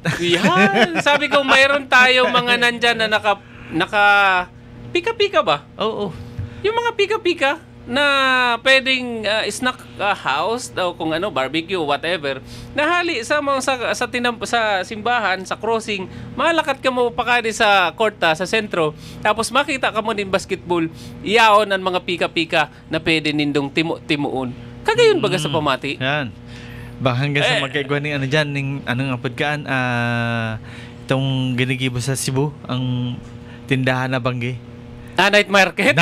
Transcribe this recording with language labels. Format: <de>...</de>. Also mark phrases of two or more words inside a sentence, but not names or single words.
<tl>yan, sabi ko mayroon tayo mga nandyan na naka pika-pika ba? Oo. Yung mga pika-pika na pwedeng</tl> <en>snack house</en> <tl>o kung ano, barbecue, whatever.</tl> <bik>Nahali sa sa simbahan, sa crossing, malakat ka mo pakadi sa korta, sa sentro, tapos makita ka mo din basketball, iyaon ang mga pika-pika na pwede nindong timuon. Kagayon baga sa pamati. Yan. Baka hanggang sa magkaigwa ni ano dyan, ning anong apodkaan, itong ginigibo sa Cebu, ang tindahan na banggi.</bik> <en>Night market?</en>